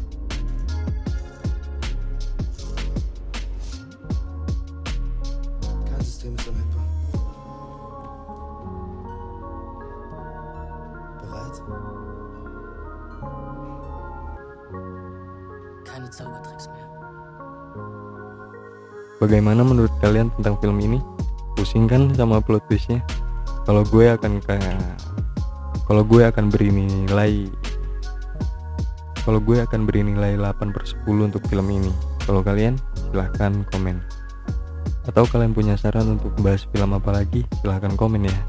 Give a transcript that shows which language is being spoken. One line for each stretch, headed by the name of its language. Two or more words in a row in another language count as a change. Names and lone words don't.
German: Kein System ist unhackbar. Bereit? Keine Zaubertricks mehr.
Indonesian: Bagaimana menurut kalian tentang film ini? Pusing kan sama
English: plot twistnya?
Indonesian: Kalau gue akan beri nilai 8/10 untuk film ini. Kalau kalian, silahkan komen. Atau kalian punya saran untuk bahas film apa lagi, silahkan komen ya.